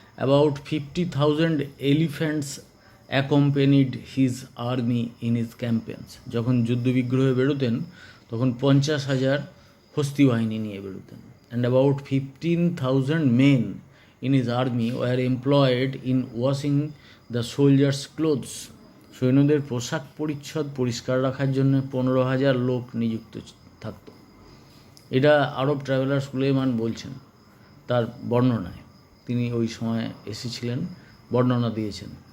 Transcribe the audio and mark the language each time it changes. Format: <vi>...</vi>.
<en>About 50,000 elephants accompanied his army in his campaigns.</en> <bn>যখন যুদ্ধবিগ্রহে বেরোতেন তখন 50,000 হস্তি বাহিনী নিয়ে বেরোতেন।</bn> <en>And about 15,000 men in his army were employed in washing the soldiers' clothes.</en> <bn>সৈন্যদের পোশাক পরিচ্ছদ পরিষ্কার রাখার জন্য 15,000 লোক নিযুক্ত থাকত। এটা আরব ট্রাভেলার সুলাইমান বলছেন তার বর্ণনায়, তিনি ওই সময় এসেছিলেন, বর্ণনা দিয়েছেন।</bn>